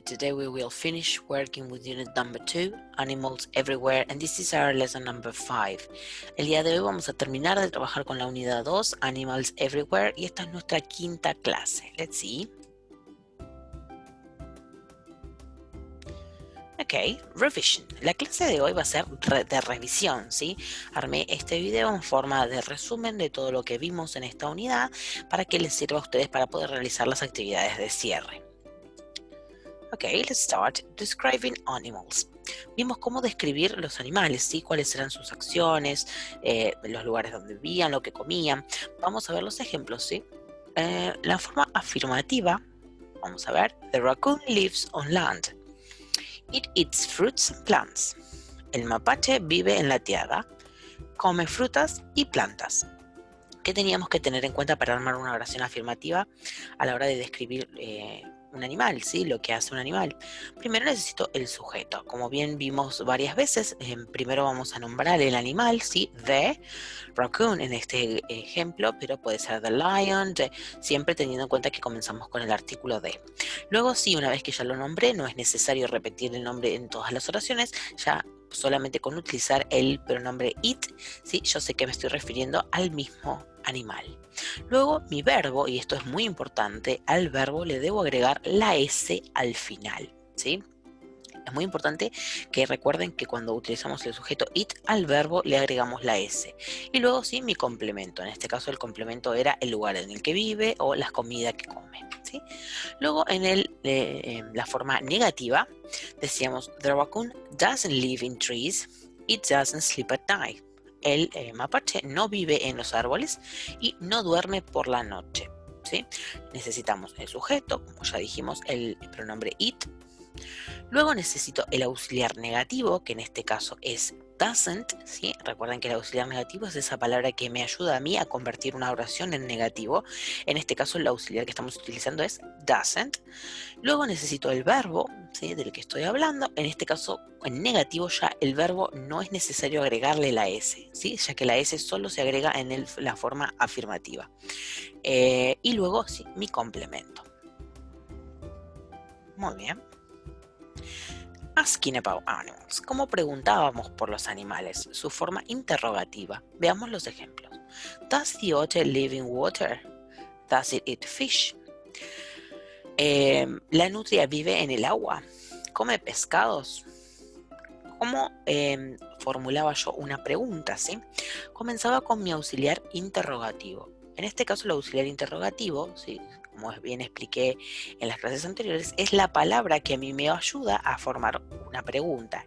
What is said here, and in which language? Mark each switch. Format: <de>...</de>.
<en>Today we will finish working with unit number 2, Animals Everywhere, and this is our lesson number 5.</en> <es>El día de hoy vamos a terminar de trabajar con la unidad 2, Animals Everywhere, y esta es nuestra quinta clase.</es> <en>Let's see.</en> <es>Ok, revision. La clase de hoy va a ser de revisión, ¿sí? Armé este video en forma de resumen de todo lo que vimos en esta unidad para que les sirva a ustedes para poder realizar las actividades de cierre.</es> <en>Ok, let's start describing animals.</en> <es>Vimos cómo describir los animales, ¿sí? Cuáles eran sus acciones, los lugares donde vivían, lo que comían. Vamos a ver los ejemplos, ¿sí? La forma afirmativa, vamos a ver,</es> <en>the raccoon lives on land. It eats fruits and plants.</en> <es>El mapache vive en la tierra, come frutas y plantas. ¿Qué teníamos que tener en cuenta para armar una oración afirmativa a la hora de describir un animal, ¿sí? Lo que hace un animal? Primero necesito el sujeto. Como bien vimos varias veces, primero vamos a nombrar el animal, ¿sí? The raccoon en este ejemplo, pero puede ser the lion, siempre teniendo en cuenta que comenzamos con el artículo de. Luego, sí, una vez que ya lo nombré, no es necesario repetir el nombre en todas las oraciones, ya solamente con utilizar el pronombre it, ¿sí? Yo sé que me estoy refiriendo al mismo animal. Luego mi verbo, y esto es muy importante, al verbo le debo agregar la S al final, ¿sí? Es muy importante que recuerden que cuando utilizamos el sujeto it al verbo le agregamos la S. Y luego sí mi complemento. En este caso el complemento era el lugar en el que vive o la comida que come, ¿sí? Luego en la forma negativa decíamos</es> <en>the raccoon doesn't live in trees, it doesn't sleep at night.</en> <es>El mapache no vive en los árboles y no duerme por la noche, ¿sí? Necesitamos el sujeto, como ya dijimos, el pronombre it. Luego necesito el auxiliar negativo, que en este caso es doesn't, ¿sí? Recuerden que el auxiliar negativo es esa palabra que me ayuda a mí a convertir una oración en negativo. En este caso el auxiliar que estamos utilizando es doesn't. Luego necesito el verbo, ¿sí? Del que estoy hablando. En este caso, en negativo ya el verbo no es necesario agregarle la S, ¿sí? Ya que la S solo se agrega en la forma afirmativa. Y luego, sí, mi complemento. Muy bien.</es> <en>Asking about animals.</en> <es>¿Cómo preguntábamos por los animales? Su forma interrogativa. Veamos los ejemplos.</es> <en>Does the otter live in water? Does it eat fish?</en> <es>La nutria vive en el agua. ¿Come pescados? ¿Cómo formulaba yo una pregunta, ¿sí? Comenzaba con mi auxiliar interrogativo. En este caso, el auxiliar interrogativo, ¿sí? Como bien expliqué en las clases anteriores, es la palabra que a mí me ayuda a formar una pregunta.</es>